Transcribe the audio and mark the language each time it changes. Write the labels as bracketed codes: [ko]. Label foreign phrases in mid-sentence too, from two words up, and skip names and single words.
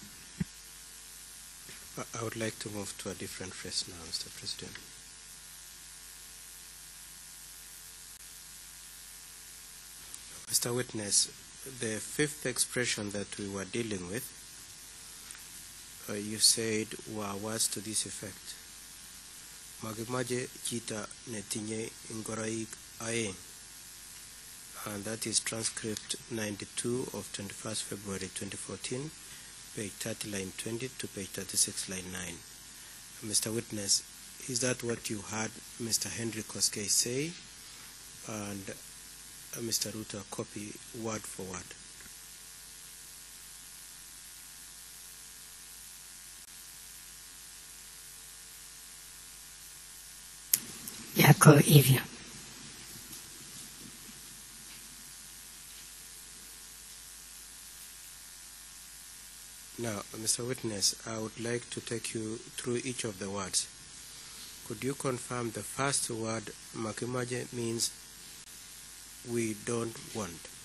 [en] I would like to move to a different phrase now, Mr. President. Mr. Witness, the fifth expression that we were dealing with, you said were words to this effect. [kln] Magimaje chita netinye ingoroik aeng. [en] And that is transcript 92 of 21st February 2014, page 30 line 20 to page 36 line 9. Mr. Witness, is that what you heard Mr. Henry Koskei say, and Mr. Ruto copy word for word? [sw] Yako hivyo. [en] Now, Mr. Witness, I would like to take you through each of the words. Could you confirm the first word, makimaje, means we don't want?